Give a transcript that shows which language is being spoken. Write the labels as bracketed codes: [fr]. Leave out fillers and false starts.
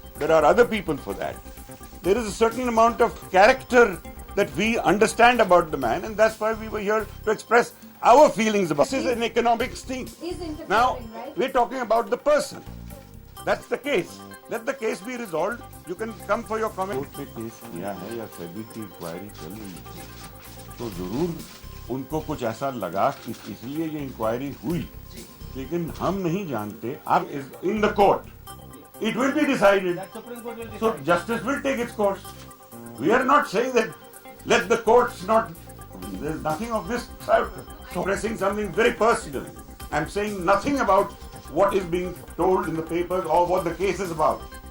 [en] There are other people for that. There is a certain amount of character that we understand about the man, and that's why we were here to express our feelings about. This is an economics thing. Now, right? we're talking about the person. That's the case. Let the case be resolved. You can come for your comment. [hi] Court ने case किया है या सेबी की inquiry चल रही है, तो जरूर उनको कुछ ऐसा लगा कि इसलिए ये इंक्वायरी हुई, लेकिन हम नहीं जानते. [en] आप in the court, it will be decided. So justice will take its course. We are not saying that let the courts not. There's nothing of this sort. Expressing something very personal. I'm saying nothing about what is being told in the papers or what the case is about.